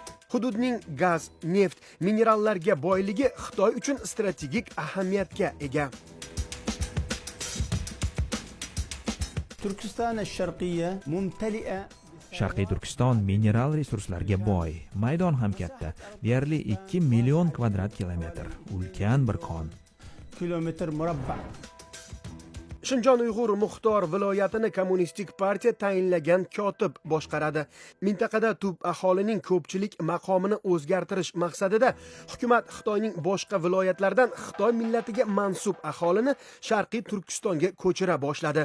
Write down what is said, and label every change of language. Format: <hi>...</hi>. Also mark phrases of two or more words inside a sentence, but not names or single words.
<uz>Hududning gaz, neft, minerallarga boyligi Xitoy uchun strategik ahamiyatga ega.</uz> <ar>تركستان الشرقية ممتلئة</ar> <uz>Sharqiy Turkiston mineral resurslarga boy, maydon ham katta, deyarli 2 million kvadrat kilometr, ulkan bir kon.</uz> <ar>كيلومتر مربع.</ar> <uz>Shinjon Uyg'ur Muxtor viloyatini kommunistik partiya tayinlagan kotib boshqaradi. Mintaqada tub aholining ko'pchilik maqomini o'zgartirish maqsadida hukumat Xitoyning boshqa viloyatlaridan Xitoy millatiga mansub aholini Sharqiy Turkistonga ko'chira boshladi.</uz>